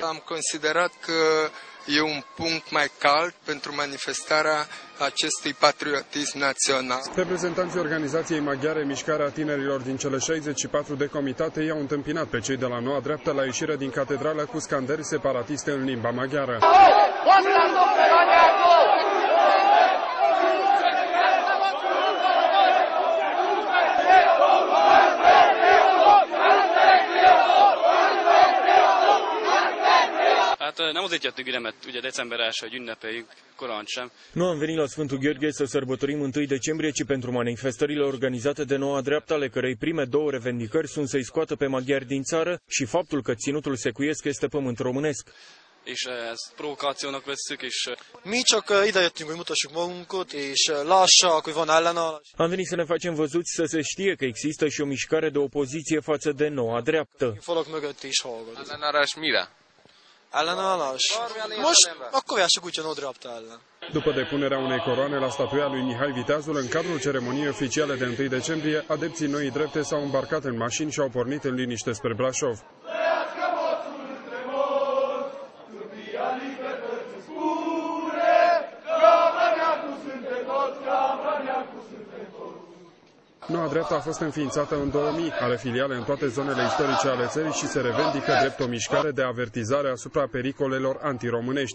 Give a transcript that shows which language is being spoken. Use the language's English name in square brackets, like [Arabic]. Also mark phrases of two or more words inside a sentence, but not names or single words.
[Romanian] Am considerat că e un punct mai cald pentru manifestarea acestui patriotism național. Reprezentanții organizației maghiare Mișcarea Tinerilor din cele 64 de comitate i-au întâmpinat pe cei de la Noua Dreaptă la ieșirea din catedrală cu scandări separatiste în limba maghiară. [Hungarian] Nem azért jöttünk ide, mert ugye december 1, hogy ünnepeljük, korán sem. [Romanian] Nu am venit la Sfântul Gheorghe să sărbătorim 1 decembrie, ci pentru manifestările organizate de Noua Dreaptă, ale cărei prime două revendicări sunt să-i scoată pe maghiari din țară și faptul că ținutul secuiesc este pământ românesc. [Hungarian] És ezt provokációnak vesszük, és Mi csak ide jöttünk, hogy mutassuk magunkat, és lássak, hogy van ellenállás. [Romanian] Am venit să ne facem văzuți, să se știe că există și o mișcare de opoziție față de Noua Dreaptă. [Hungarian] Falak mögött is hallgat. Ellenállás mire? Ellenállás? Most akkor jássuk úgy, hogy Noua Dreaptă ellen. [Romanian] După depunerea unei coroane la statuia lui Mihai Viteazul, în cadrul ceremoniei oficiale de 1 decembrie, adepții Noii Drepte s-au îmbarcat în mașini și au pornit în liniște spre Brașov. Noua Dreaptă a fost înființată în 2000, are filiale în toate zonele istorice ale țării și se revendică drept o mișcare de avertizare asupra pericolelor antiromânești.